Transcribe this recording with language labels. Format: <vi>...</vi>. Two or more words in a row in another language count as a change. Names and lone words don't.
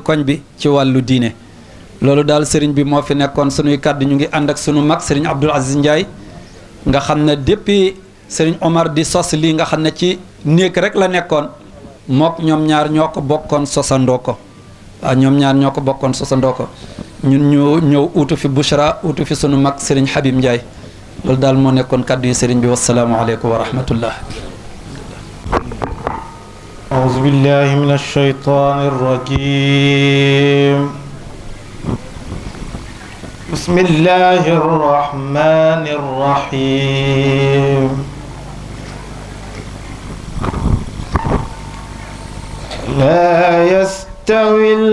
<wo>koñ bi ci wàllu diine loolu daal sëriñ bi moo fi nekkoon sunuy kàddu ñu ngi ànd ak sunu mag sëriñ Abdoul Aziz Ndiaye nga xam ne depuis sëriñ Omar di sos lii nga xam ne ci néeg rek la nekkoon mook ñoom ñaar ñoo ko bokkoon sosandoo ko waaw ñoom ñaar ñoo ko bokkoon sosandoo ko ñun ñu ñëw uutu fi Bouchra uutu fi sunu mag sëriñ Habib Ndiaye loolu daal moo nekkoon kàddu yi sëriñ bi</wo> <ar>والسلام عليكم ورحمة الله أعوذ بالله من الشيطان الرجيم بسم الله الرحمن الرحيم لا يستوي</ar>